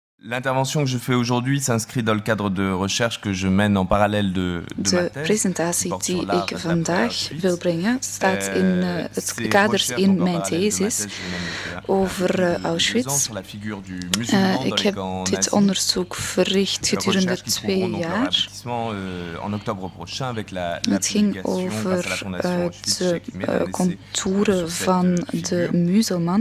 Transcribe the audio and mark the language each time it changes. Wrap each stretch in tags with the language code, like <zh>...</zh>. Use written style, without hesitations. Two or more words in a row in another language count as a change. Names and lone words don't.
<fr>L'intervention que je fais aujourd'hui s'inscrit dans le cadre de recherche que je mène en parallèle de ma De thèse.</fr> <nl>presentatie die ik vandaag wil brengen staat in het kaders in mijn thesis over Auschwitz. Ik heb dit onderzoek verricht gedurende 2 jaar. Het ging over de contouren van de muzelman.</nl>